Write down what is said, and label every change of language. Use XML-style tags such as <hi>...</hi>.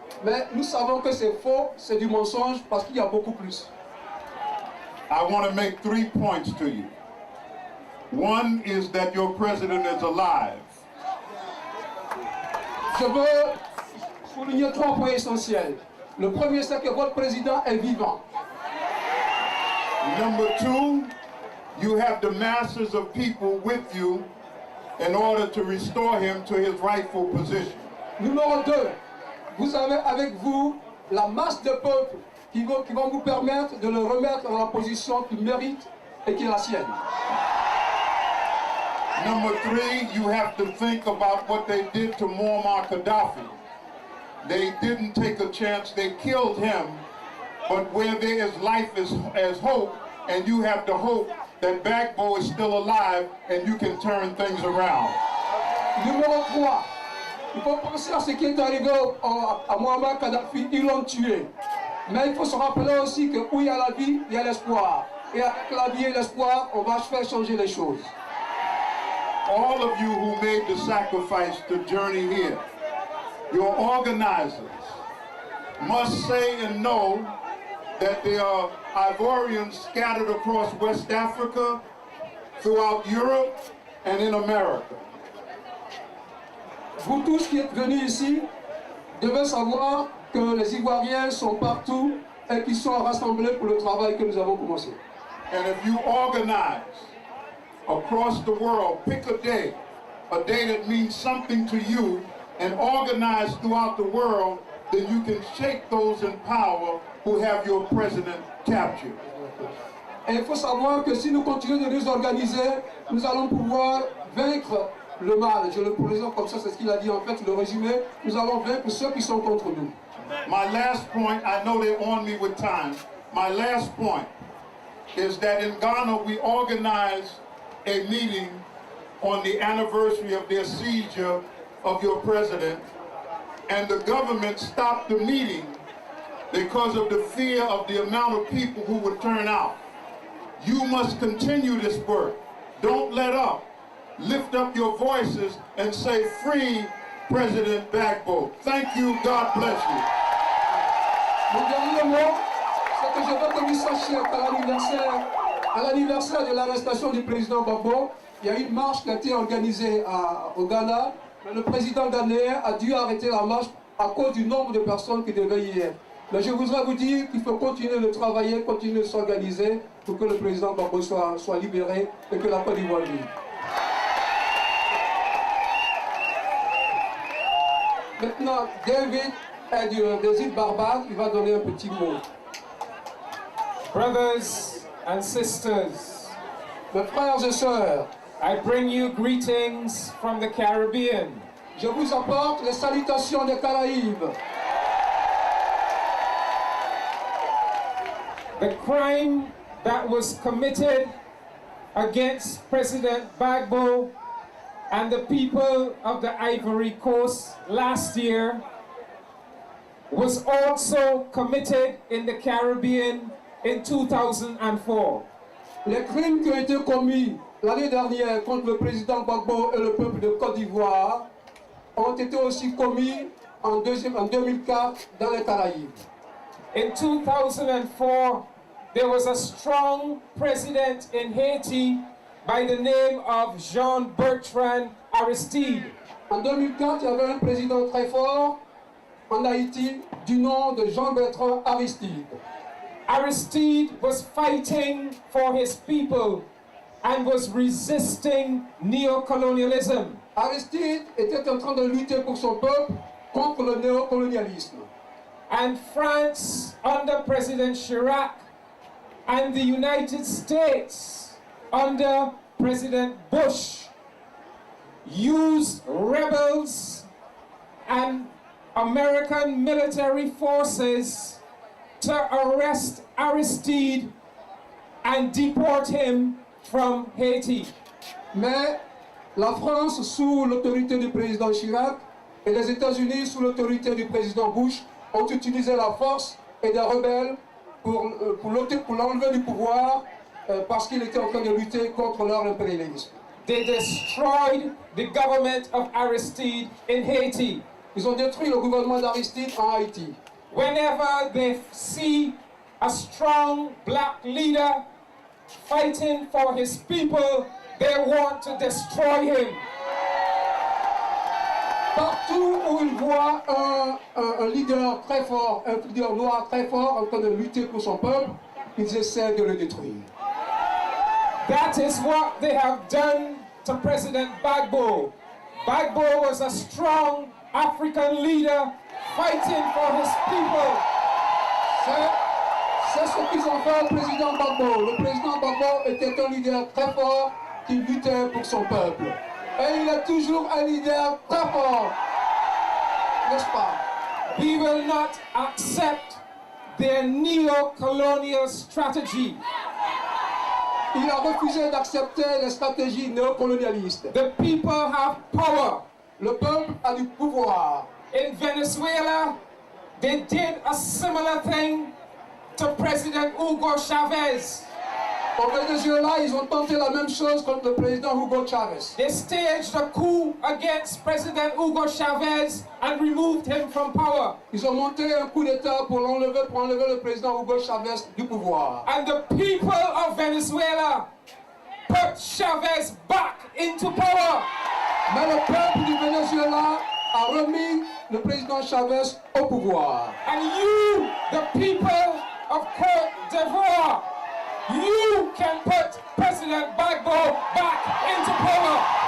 <fr>Mais nous savons que c'est faux, c'est du mensonge parce qu'il y a beaucoup plus.</fr> <en>I want to make 3 points to you. One is that your president is alive.</en> <fr>Je veux souligner 3 points essentiels. Le premier, c'est que votre président est vivant.</fr> <en>Number 2, you have the masses of people with you in order to restore him to his rightful position.</en> <fr>Numéro 2, vous avez avec vous la masse de peuple qui vont vous permettre de le remettre dans la position qu'il mérite et qui est la sienne.</fr> <en>Number 3, you have to think about what they did to Muammar Gaddafi. They didn't take a chance, they killed him, but where there is life as hope, and you have the hope that Gbagbo is still alive and you can turn things around.</en> <fr>Numéro 3, il faut penser à ce qui est arrivé à Muammar Kadhafi, ils l'ont tué. Mais il faut se rappeler aussi que où il y a la vie, il y a l'espoir. Et avec la vie et l'espoir, on va faire changer les choses.</fr> <en>All of you who made the sacrifice to journey here, your organizers must say and know that there are Ivorians scattered across West Africa, throughout Europe, and in America.</en> <fr>Vous tous qui êtes venus ici devez savoir que les Ivoiriens sont partout et qu'ils sont rassemblés pour le travail que nous avons commencé.</fr> <en>And if you organize across the world, pick a day that means something to you, and organize throughout the world, then you can shake those in power who have your president captured.</en> <fr>Et il faut savoir que si nous continuons de nous organiser, nous allons pouvoir vaincre le mal. Je le présente comme ça, c'est ce qu'il a dit en fait, le résumé. Nous allons vaincre ceux qui sont contre nous.</fr> <en>My last point, I know they're on me with time. My last point is that in Ghana we organized a meeting on the anniversary of their seizure of your president, and the government stopped the meeting because of the fear of the amount of people who would turn out. You must continue this work. Don't let up. Lift up your voices and say, free President Gbagbo. Thank you. God bless you.</en> <fr>Mon dernier mot, c'est que je veux que vous sachiez qu'à l'anniversaire de l'arrestation du président Gbagbo, il y a une marche qui a été organisée au Ghana. Mais le président ghanéen a dû arrêter la marche à cause du nombre de personnes qui devaient y être. Mais je voudrais vous dire qu'il faut continuer de travailler, continuer de s'organiser pour que le président Gbagbo soit libéré et que la Côte d'Ivoire vive. Maintenant, David est des îles Barbades, il va donner un petit mot.</fr> <en>Brothers and sisters,</en> <fr>Mes frères et sœurs,</fr> <en>I bring you greetings from the Caribbean.</en> <fr>je vous apporte les salutations des Caraïbes.</fr> <en>The crime that was committed against President Gbagbo and the people of the Ivory Coast last year was also committed in the Caribbean in 2004.</en> <fr>Les crimes qui ont été commis l'année dernière contre le président Gbagbo et le peuple de Côte d'Ivoire ont été aussi commis en 2004 dans les Caraïbes.</fr> <en>In 2004, there was a strong president in Haiti by the name of Jean-Bertrand Aristide.</en> <fr>En 2004, il y avait un président très fort en Haïti du nom de Jean-Bertrand Aristide.</fr> <en>Aristide was fighting for his people and was resisting neocolonialism.</en> <fr>Aristide était en train de lutter pour son peuple contre le néocolonialisme.</fr> <en>And France, under President Chirac, and the United States, under President Bush, used rebels and American military forces to arrest Aristide and deport him from Haiti.</en> <fr>Mais la France, sous l'autorité du président Chirac, et les États-Unis, sous l'autorité du président Bush, ont utilisé la force et des rebelles pour l'enlever du pouvoir parce qu'il était en train de lutter contre leur impérialisme.</fr> <en>They destroyed the government of Aristide in Haiti.</en> <fr>Ils ont détruit le gouvernement d'Aristide en Haïti.</fr> <en>Whenever they see a strong black leader fighting for his people, they want to destroy him.</en> <fr>Partout où ils voient un leader très fort, un leader noir très fort en train de lutter pour son peuple, ils essaient de le détruire.</fr> <en>That is what they have done to President Gbagbo. Gbagbo was a strong African leader fighting for his people.</en> <fr>C'est ce qu'ils ont fait au président Gbagbo. Le président Gbagbo était un leader très fort qui luttait pour son peuple. Et il est toujours un leader très fort, n'est-ce pas?</fr> <en>We will not accept their neo-colonial strategy.</en> <fr>Il a refusé d'accepter les stratégies néocolonialistes.</fr> <en>The people have power.</en> <fr>Le peuple a du pouvoir.</fr> <en>In Venezuela, they did a similar thing to President Hugo Chavez.</en> <fr>Au Venezuela, ils ont tenté la même chose contre le président Hugo Chavez.</fr> <en>They staged a coup against President Hugo Chavez and removed him from power.</en> <fr>Ils ont monté un coup d'État pour enlever le président Hugo Chavez du pouvoir.</fr> <en>And the people of Venezuela put Chavez back into power.</en> <fr>Mais le peuple du Venezuela a remis le président Chavez au pouvoir.</fr> <en>And you, the people of Côte d'Ivoire, you can put President Gbagbo back into power.</en>